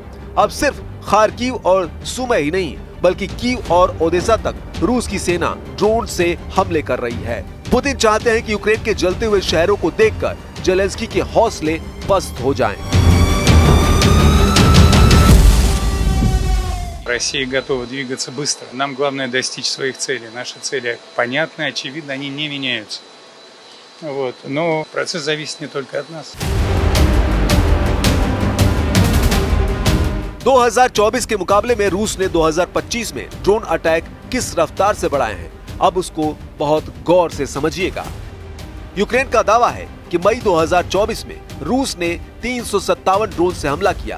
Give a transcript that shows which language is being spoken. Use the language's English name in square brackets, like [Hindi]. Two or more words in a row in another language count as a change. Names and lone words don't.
[Hindi] अब सिर्फ खार्किव और सुमी ही नहीं बल्कि कीव और ओदेसा तक रूस की सेना ड्रोन से हमले कर रही है। पुतिन चाहते हैं कि यूक्रेन के जलते हुए शहरों को देखकर जेलेंस्की के हौसले पस्त हो जाएं। [Russian] Россия готова двигаться быстро. Нам главное достичь своих целей. Наши цели понятны, очевидно, они не меняются. Вот. Но процесс зависит не только от нас. [Hindi] 2024 के मुकाबले में रूस ने 2025 में [English] drone attack [Hindi] किस रफ्तार से बढ़ाए हैं, अब उसको बहुत गौर से समझिएगा। यूक्रेन का दावा है कि मई 2024 में रूस ने 357 ड्रोन से हमला किया।